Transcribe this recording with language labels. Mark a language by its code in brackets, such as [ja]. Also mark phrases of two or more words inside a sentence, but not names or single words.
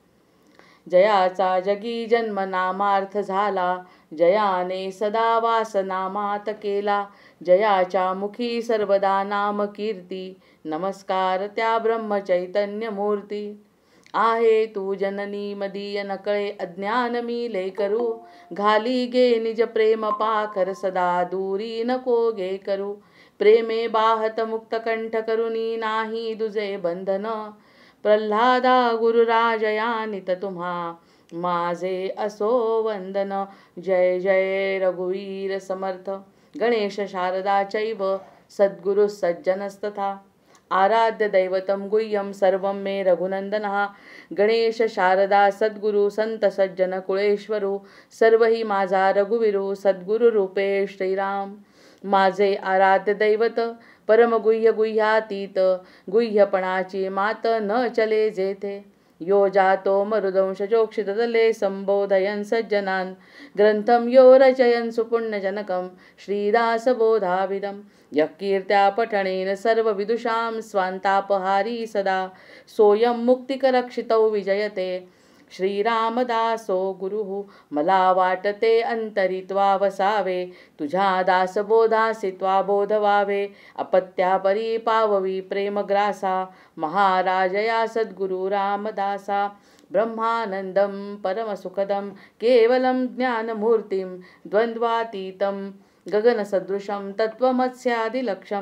[mr] जयाचा जगी जन्म नामार्थ झाला, जयाने सदा वास नामात केला. जयाच्या मुखी सर्वदा नाम कीर्ती, नमस्कार त्या ब्रह्मचैतन्य मूर्ती. आहे तू जननी मदीय नकळे अज्ञान मी ले करू. घाली गे निज प्रेम पाखर सदा दूरी नको गे करू. प्रेमे बाहत मुक्त कंठ करुनी नाही दुजे बंधन. प्रल्हादा गुरुराजयानित तुम्हा माझे असो वंदन. जय जय रघुवीर समर्थ. [sa] गणेश शारदा चैव सद्गुरु सज्जनस्तथा. आराध्य दैवतं गुह्यं सर्वं मे रघुनंदनः. [mr] गणेश शारदा सद्गुरु संत सज्जन कुळेश्वरू. सर्व ही माझा रघुवीरू सद्गुरु रूपे श्रीराम. माझे आराध्य दैवत परमगुह्य गुह्यातीत. गुह्यपणाची मात न चले जेथे. [sa] यो जातो मरुदंश चोक्षिततले संबोधयन् सज्जनान्. ग्रंथं यो रचयन् सुपुण्यजनकं श्रीदासबोधाविदं. यः कीर्त्या पठणेन सर्वविदुषां स्वान्तापहारी सदा. सोऽयं मुक्तिकरक्षितौ विजयते श्रीरामदासो गुरुः. [mr] मला वाटते अंतरित्वा वसावे, तुझ्या दासबोधासी त्वा बोध व्हावे. अपत्यापरी पाववी प्रेमग्रासा, महाराजया सद्गुरु रामदासा. [sa] ब्रह्मानंदं परमसुखदं केवलं ज्ञानमूर्तिं. द्वंद्वातीतं गगनसदृशं तत्त्वमस्यादिलक्ष्यम्.